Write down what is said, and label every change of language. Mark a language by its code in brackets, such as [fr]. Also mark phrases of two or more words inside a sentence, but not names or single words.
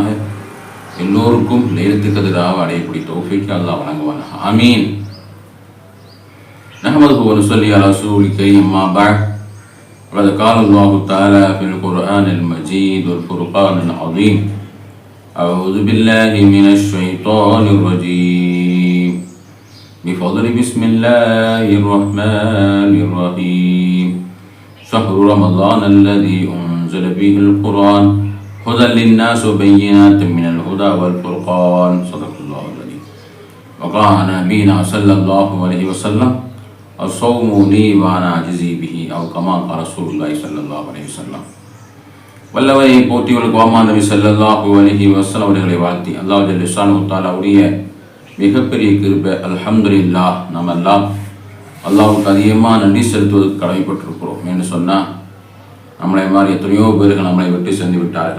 [ta] எல்லோருக்கும் லைலத்துல் கத்ராவை அடையக்கூடிய தௌஃபீக் அல்லாஹ் வழங்குவானாக. [ar] آمين. نحمده ونصلي على رسوله الكريم. أما بعد. وقد قال الله تعالى في القرآن المجيد والفرقان العظيم. أعوذ بالله من الشيطان الرجيم. بفضل بسم الله الرحمن الرحيم. شهر رمضان الذي أنزل به القرآن هدى للناس وبينات من الهدى والفرقان. صدق الله العظيم. وقال نبينا صلى الله عليه وسلم الصوم لي وأنا أجزي به أو كما قال رسول الله صلى الله عليه وسلم. [ta] வல்லவரை போற்றியவர்களுக்கு வாமா நபி [ar] صلى الله عليه وسلم [ta] அவர்களை வாழ்த்தி அல்லாஹ் [ar] جل شأنه [ta] தஆலாவுடைய மிகப்பெரிய கிருபை. [ar] الحمد لله. [ta] நம்ம எல்லாம் அல்லாஹ்வுக்கு அதிகமாக நன்றி செலுத்துவதற்கு கடமைப்பட்டிருக்கிறோம். என்று சொன்னால் நம்மளை மாதிரி எத்தனையோ பேர்கள் நம்மளை விட்டு சென்று விட்டார்கள்.